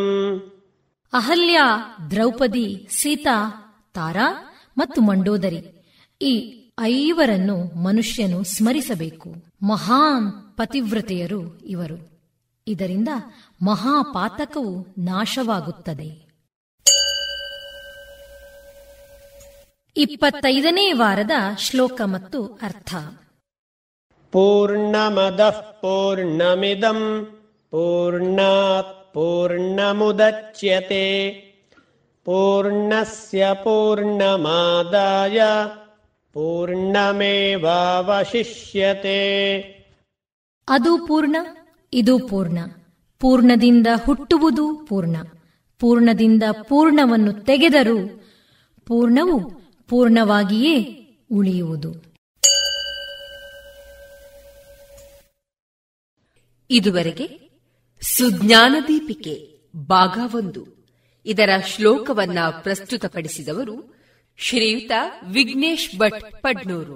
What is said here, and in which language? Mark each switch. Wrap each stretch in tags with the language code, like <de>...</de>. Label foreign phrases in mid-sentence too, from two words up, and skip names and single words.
<kn>ಅಹಲ್ಯ, ದ್ರೌಪದಿ, ಸೀತಾ, ತಾರಾ ಮತ್ತು ಮಂಡೋದರಿ ಈ 5 ಮನುಷ್ಯನು ಸ್ಮರಿಸಬೇಕು. ಮಹಾನ್ ಪತಿವ್ರತೆಯರು ಇವರು. ಇದರಿಂದ ಮಹಾಪಾತಕವು ನಾಶವಾಗುತ್ತದೆ. 25ನೇ ವಾರದ ಶ್ಲೋಕ ಮತ್ತು ಅರ್ಥ.</kn> <sa>ಪೂರ್ಣಮದಃ ಪೂರ್ಣಮಿದಂ ಪೂರ್ಣಾತ್ ಪೂರ್ಣಮುದಚ್ಯತೆ ಪೂರ್ಣಸ್ಯ ಪೂರ್ಣಮಾದಾಯ ಪೂರ್ಣಮೇವಾವಶಿಷ್ಯತೆ.</sa> <kn>ಅದು ಪೂರ್ಣ, ಇದು ಪೂರ್ಣ. ಪೂರ್ಣದಿಂದ ಹುಟ್ಟುವುದು ಪೂರ್ಣ. ಪೂರ್ಣದಿಂದ ಪೂರ್ಣವನ್ನು ತೆಗೆದರೂ ಪೂರ್ಣವು ಪೂರ್ಣವಾಗಿಯೇ ಉಳಿಯುವುದು. ಇದುವರೆಗೆ ಸುಜ್ಞಾನ ದೀಪಿಕೆ ಭಾಗ 1 ಇದರ ಶ್ಲೋಕವನ್ನ ಪ್ರಸ್ತುತಪಡಿಸಿದವರು ಶ್ರೀಯುತ ವಿಘ್ನೇಶ್ ಭಟ್ ಪಡ್ನೂರು.</kn>